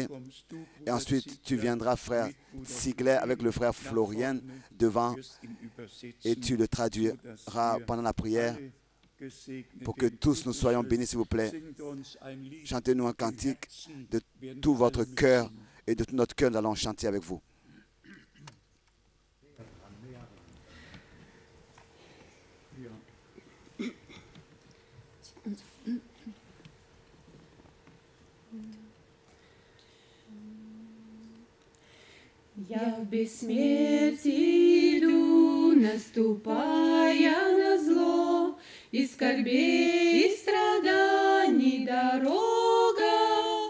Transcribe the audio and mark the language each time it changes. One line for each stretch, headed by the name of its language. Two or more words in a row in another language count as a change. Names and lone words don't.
French: Et ensuite, tu viendras, frère Sigler, avec le frère Florian devant, et tu le traduiras pendant la prière pour que tous nous soyons bénis, s'il vous plaît. Chantez-nous un cantique de tout votre cœur, et de tout notre cœur, nous allons chanter avec vous.
Russian: Я в бессмертии иду, наступая на зло, и скорбей, и страданий дорога.